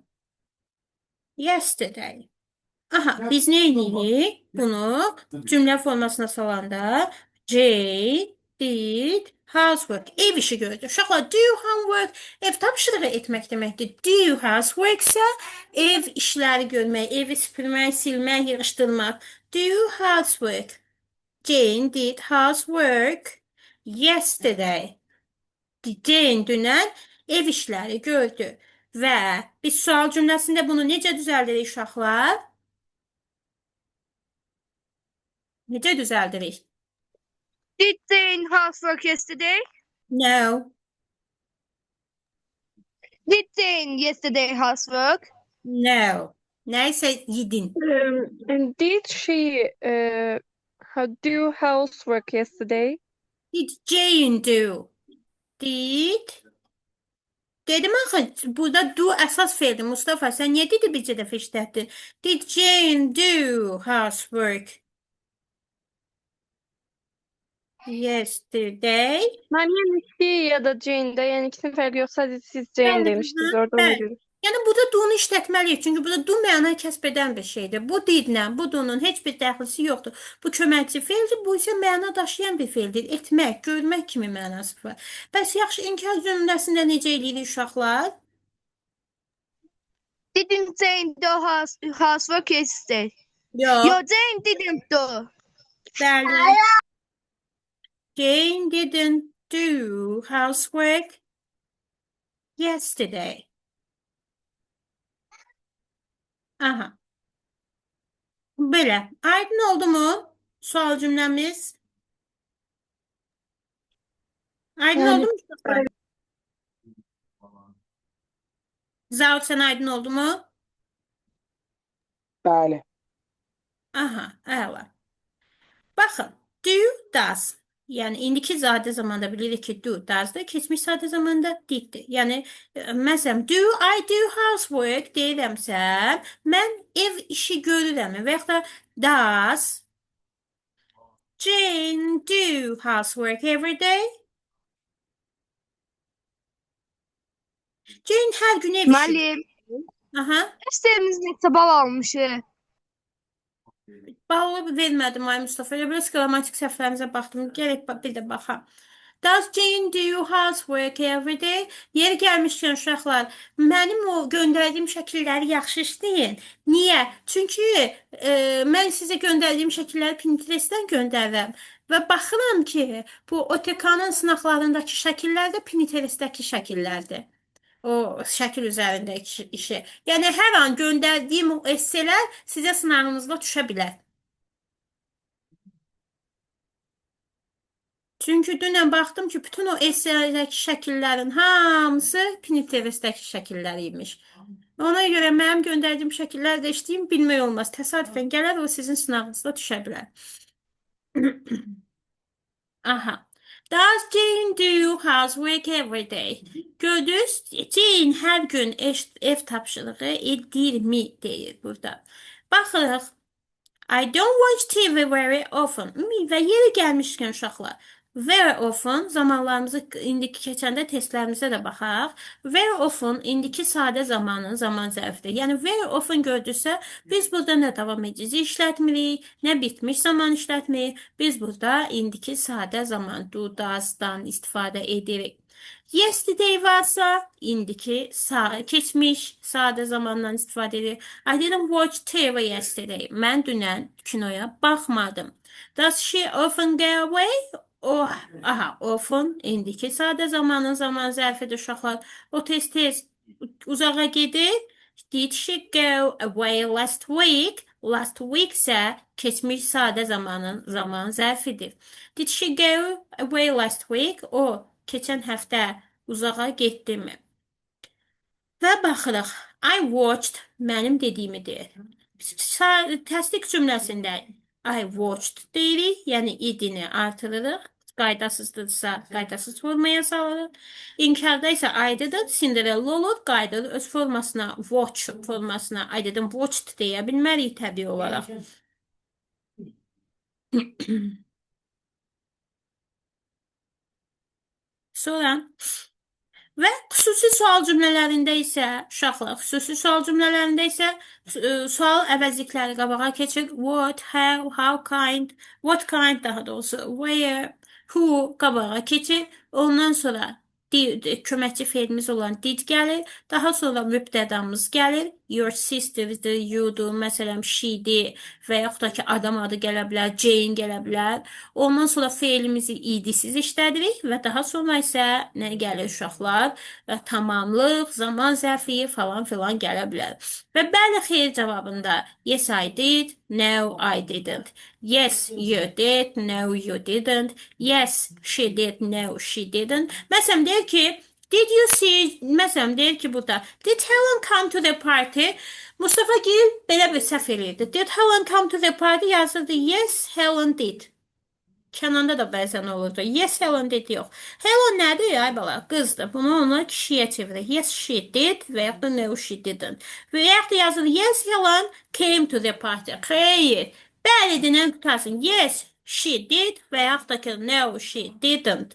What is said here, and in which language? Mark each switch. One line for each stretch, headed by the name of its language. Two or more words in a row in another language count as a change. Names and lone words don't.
Azerbaijani: Yesterday. Aha, biz nə edirik? Bunu cümlə formasına salanda
English: Jane did housework.
Azerbaijani: Ev işi gördü. Uşaqlar,
English: do homework
Azerbaijani: ev tapşırığı etmək deməkdir.
English: Do housework
Azerbaijani: isə ev işləri görmək, evi süpürmək, silmək, yığışdırmaq.
English: Do housework. Jane did housework yesterday.
Azerbaijani: Jane dünən ev işləri gördü. Və biz sual cümləsində bunu necə düzəldirik uşaqlar? Necə düzəldirik?
English: Did Jane housework yesterday? No. Did Jane yesterday housework? No.
Turkish: Neyse yedin.
English: And did she do housework yesterday? Did Jane do? Did?
Azerbaijani: Dedim axı, burada do əsas feildir. Mustafa, sən niyə dedi bircə dəfə işlətdin?
English: Did Jane do housework yesterday?
Turkish: Ben yani she ya da Jane'de yani ikisinin farkı yok. Sadece siz Jane
Azerbaijani: Bəli,
Turkish: demiştiniz. hı, Orada ona
Azerbaijani: bəli.
Turkish: göre.
Azerbaijani: Yəni burada do-nu işlətməliyik. Çünki burada do məna kəsb edən bir şeydir. Bu didlə, bu do-nun heç bir dəxlisi yoxdur. Bu köməkçi feildir, bu isə məna daşıyan bir feildir. Etmək, görmək kimi mənası var. Bəs yaxşı, inkar cümləsində necə eləyirik uşaqlar?
English: Didn't Jane do housework yesterday?
Azerbaijani: Yox.
English: Your Jane didn't do.
Azerbaijani: Bəli.
English: Jane didn't do housework yesterday.
Azerbaijani: Aha. Belə. Aydın oldu mu? Sual cümləmiz. Aydın Yani oldu mu uşaqlar? Zavuk, sən aydın oldu mu? Bəli. Aha, əla. Baxın,
English: do, does.
Azerbaijani: Yəni, indiki sadə zamanda bilirik ki, do, does-dır. Keçmiş sadə zamanda did-dir. Yəni, məsələn,
English: do I do housework
Azerbaijani: deyirəmsə, mən ev işi görürəm və yaxud da
English: does Jane do housework every day?
Azerbaijani: Jane hər gün ev işi. Müəllim, Aha. derslerimiz neçə bal almışıq? Balı vermədim ay Mustafa. Elə biraz qrammatik səhvlərimizə baxdım. Gərək bir də baxam.
English: Does Jane do housework every day?
Azerbaijani: Yeri gəlmişkən uşaqlar, mənim o göndərdiyim şəkilləri yaxşı işləyin. Niyə? Çünki mən sizə göndərdiyim şəkilləri Pinterest-dən göndərirəm və baxıram ki, bu OTK-nın sınaqlarındakı şəkillər də Pinterest-dəki şəkillərdir. O şəkil üzərindəki işi. Yəni hər an göndərdiyim o esselər sizə sınağınızda düşə bilər. Çünki dünən baxdım ki, bütün o esselerdəki şəkillərin hamısı Pinterest-dəki şəkillər imiş. Ona görə mənim göndərdiyim şəkillər də işləyim, bilmək olmaz. Təsadüfən gələr, o sizin sınağınızda düşə bilər. Aha. Does Jane do housework every day? Gördünüz, Jane hər gün ev tapşırığı edirmi deyir burada. Baxırıq.
English: I don't watch TV very often.
Azerbaijani: Və yeri gəlmişkən uşaqlar.
English: Very often
Azerbaijani: zamanlarımızı indiki keçəndə testlərimizə də baxaq.
English: Very often
Azerbaijani: indiki sadə zamanın zaman zərfidir. Yəni
English: very often
Azerbaijani: gördüksə biz burada nə davam edəcəyik işlətmirik, nə bitmiş zaman işlətmirik. Biz burada indiki sadə zaman do, does-dan istifadə edirik. Yesterday varsa indiki keçmiş sadə zamandan istifadə edirik.
English: I didn't watch TV yesterday.
Azerbaijani: Mən dünən kinoya baxmadım.
English: Does she often go away?
Azerbaijani: Oh, aha, often indiki sadə zamanın zaman zərfidir uşaqlar. O tez-tez uzağa gedir.
English: Did she go away last week? Last week
Azerbaijani: isə keçmiş sadə zamanın zaman zərfidir.
English: Did she go away last week?
Azerbaijani: O keçən həftə uzağa getdimi? Və baxırıq.
English: I watched
Azerbaijani: mənim dediyimi deyir. Təsdiq cümləsində
English: I watched
Azerbaijani: deyirik, yəni idini artırırıq. Qaydasızdırsa qaydasız formaya salırıq. İnkarda isə
English: I didn't Cinderella
Azerbaijani: olur. Qayda öz formasına, watch formasına
English: I didn't watched
Azerbaijani: deyə bilmərik təbii olaraq. Sonra və xüsusi sual cümlələrində isə uşaqlar, xüsusi sual cümlələrində isə sual əvəzlikləri qabağa keçir.
English: What, how kind, what kind daha doğrusu, where, who
Azerbaijani: qabağa keçir. Ondan sonra köməkçi feilimiz olan did gəlir. Daha sonra mübtədamız gəlir.
English: Your sister'dır,
Azerbaijani: you'dur, məsələn, she'dir və yaxud da ki, adam adı gələ bilər, Jane gələ bilər. Ondan sonra feilimizi idisiz işlədirik və daha sonra isə nə gəlir uşaqlar? Və tamamlıq, zaman zərfi falan filan gələ bilər. Və bəli, xeyr cavabında
English: yes I did, no I didn't. Yes you did, no you didn't. Yes she did, no she didn't.
Azerbaijani: Məsələn deyir ki,
English: Did you see,
Azerbaijani: məsələn, deyir ki, burada,
English: did Helen come to the party?
Azerbaijani: Mustafa Gil belə bir səhv eləyirdi.
English: Did Helen come to the party
Azerbaijani: yazırdı.
English: Yes, Helen did.
Azerbaijani: Kənanda da bəzən olurdu.
English: Yes, Helen did
Azerbaijani: yox. Helen nədir? Ay bala, qızdır. Bunu ona kişiyə çevirir.
English: Yes, she did
Azerbaijani: və yaxud da
English: no, she didn't.
Azerbaijani: Və yaxud da yazılır.
English: Yes, Helen came to the party.
Azerbaijani: Xeyr. Bəli dinən qutarsın.
English: Yes, she did
Azerbaijani: və yaxud da ki,
English: no, she didn't.